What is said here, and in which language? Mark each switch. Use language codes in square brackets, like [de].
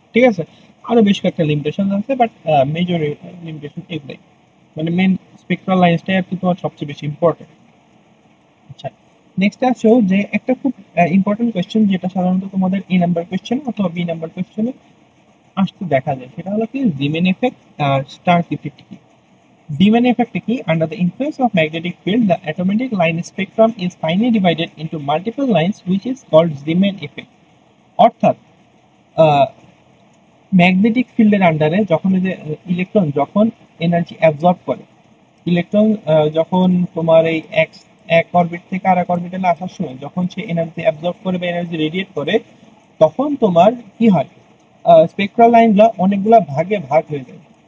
[bn] ঠিক আছে, আরো বেশ কয়েকটা লিমিটেশন আছে, বাট মেজর লিমিটেশন এগুলাই, মানে মেন স্পেকট্রাল লাইন্সটাই আর কি তোমার সবচেয়ে বেশি ইম্পর্টেন্ট। আচ্ছা, নেক্সট আসো যে একটা খুব ইম্পর্টেন্ট কোয়েশ্চেন, যেটা সাধারণত তোমাদের এ নাম্বার কোয়েশ্চেন অথবা বি নাম্বার কোয়েশ্চেনে আসতে দেখা যায়, সেটা হলো কি জিমেন এফেক্ট আর স্টার্ক ইফেক্ট কি। Zeeman effect কি? [en] Under the influence of magnetic field, the atomic line spectrum is finely divided into multiple lines, which is called Zeeman effect. [bn] অর্থাৎ ম্যাগনেটিক ফিল্ডের আন্ডারে যখন ওই যে ইলেকট্রন যখন এনার্জি অ্যাবজর্ব করে, ইলেকট্রন যখন তোমার এই এক অরবিট থেকে আর এক অরবিটালে আসার সময় যখন সে এনার্জি অ্যাবজর্ব করে বা এনার্জি রেডিয়েট করে, তখন তোমার কি হয়, স্পেকট্রাল লাইনগুলো অনেকগুলা ভাগে ভাগ হয়ে যায়।